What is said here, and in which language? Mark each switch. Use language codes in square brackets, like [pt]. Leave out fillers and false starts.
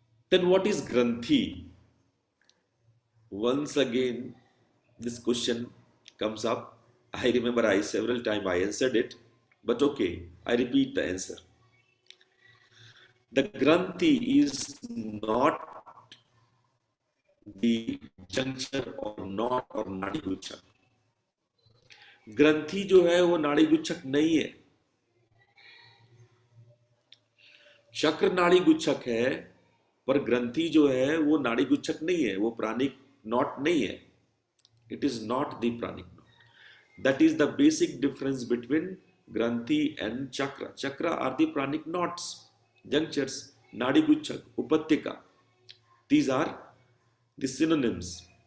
[en] Then what is Granthi? Once again, this question comes up. I remember several times I answered it, but okay, I repeat the answer. The Granthi is not the juncture or knot or नाड़ी गुच्छक. [hi] ग्रंथि जो है वो नाड़ी गुच्छक नहीं है. चक्र नाड़ी गुच्छक है, पर ग्रंथि जो है वो नाड़ी गुच्छक नहीं है, वो प्राणिक नॉट नहीं है. [en] It is not the pranic knot. That is the basic difference between Granthi and Chakra. Chakra are the pranic knots, junctures, Nadi Guchak, Upattika. These are the synonyms.